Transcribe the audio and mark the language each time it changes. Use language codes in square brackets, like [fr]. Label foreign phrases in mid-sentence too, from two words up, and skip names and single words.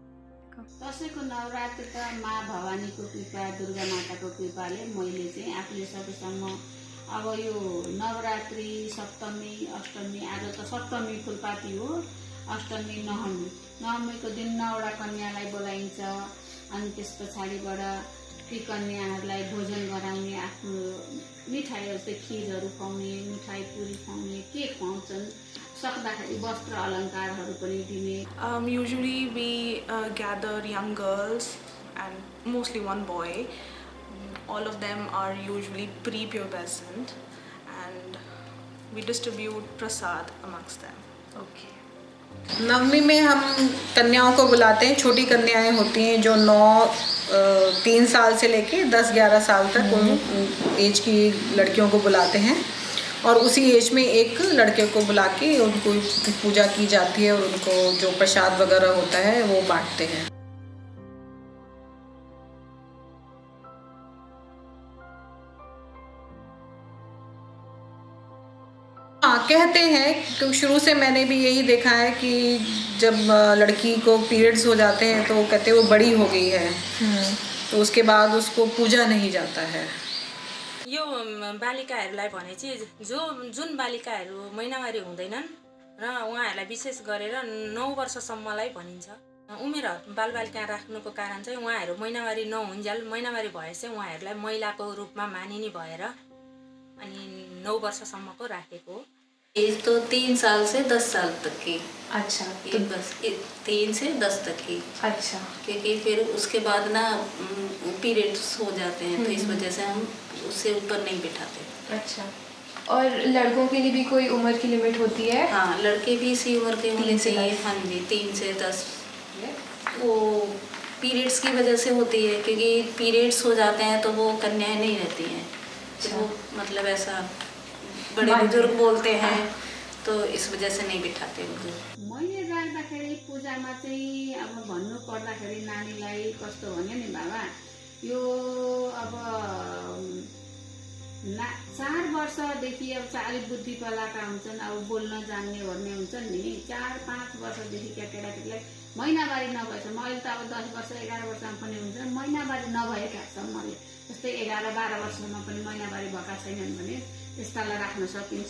[ne] दसैँको नवरात्रि त माँ भवानीको कृपा, दुर्गा माताको कृपाले मैले चाहिँ आफूले सकेसम्म अब यो नवरात्रि, सप्तमी, अष्टमी, आज त सप्तमी फुलपाती हो, अष्टमी, नवमीको दिन 9 वटा कन्यालाई बोलाइन्छ, अनि त्यस पछाडिबाट ती कन्याहरूलाई भोजन गराउने, आफ्नो मिठाईहरू चाहिँ खिरहरू खुवाउने, मिठाई पुरी खुवाउने, केक खुवाउँछन्, सक्दाखेरि वस्त्र अलङ्कारहरू पनि दिने। [en] Usually we gather young girls and mostly one boy. All of them are usually pre-pubescent and we distribute prasad amongst them. Okay. [hi] नवमी में हम कन्याओं को बुलाते हैं। छोटी कन्याएं होती हैं जो 3 साल से लेके 10-11 साल तक उन एज की लड़कियों को बुलाते हैं और उसी एज में एक लड़के को बुला के उनको पूजा की जाती है और उनको जो प्रसाद वगैरह होता है वो बांटते हैं। हाँ, कहते हैं कि शुरू से मैंने भी यही देखा है कि जब लड़की को पीरियड्स हो जाते हैं तो कहते हैं वो बड़ी हो गई है, तो उसके बाद उसको पूजा नहीं जाता है। [ne] यो बालिकाहरूलाई भने चाहिँ जुन बालिकाहरू महिनावारी हुँदैनन् र उहाँहरूलाई विशेष गरेर 9 वर्षसम्मलाई भनिन्छ। उमेर बालबालिका राख्नुको कारण चाहिँ उहाँहरू महिनावारी नहुन्जेल महिनावारी भए चाहिँ उहाँहरूलाई महिलाको रूपमा मानिने भएर अनि 9 वर्षसम्मको राखेको। [hi] एज तो 3 साल से 10 साल तक की। अच्छा। तो बस 3 से 10 तक की। अच्छा। क्योंकि फिर उसके बाद ना पीरियड्स हो जाते हैं तो इस वजह से हम उससे ऊपर नहीं बिठाते। अच्छा। और लड़कों के लिए भी कोई उम्र की लिमिट होती है? हाँ, लड़के भी इसी उम्र के होने चाहिए। हाँ जी, 3 से 10। वो पीरियड्स की वजह से होती है क्योंकि पीरियड्स हो जाते हैं तो वो कन्याएं नहीं रहती हैं। तो वो मतलब ऐसा बड़े बुजुर्ग बोलते हैं तो इस वजह से नहीं बिठाते उनको। [ne] मैले राख्दाखेरि पूजामा चाहिँ अब भन्नु पर्दाखेरि नानीलाई कस्तो भन्यो नि बाबा, यो अब 4 वर्षदेखि अब अलिक बुद्धि पलाका हुन्छन्, अब बोल्न जान्ने भन्ने हुन्छन् नि। 4-5 वर्षदेखि केटाकेटीलाई महिनावारी नभएसम्म, अहिले त अब 10 वर्ष 11 वर्षमा पनि हुन्छ, महिनावारी नभएकासम्मले जस्तै 11-12 वर्षमा पनि महिनावारी भएका छैनन् भने त्यस्तालाई राख्न सकिन्छ।